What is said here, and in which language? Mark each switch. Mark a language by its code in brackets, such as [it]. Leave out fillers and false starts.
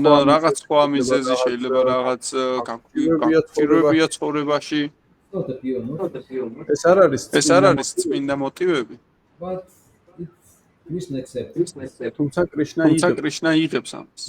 [ka] რაღაც სხვა მიზეზი შეიძლება რაღაც გაგვირგვია ცხოვრებაში [en] not a pure not, [ka] ეს არ არის წმინდა მოტივები [en] but it's Krishna accepts. [ka] თუმცა კრიშნა იღებს ამას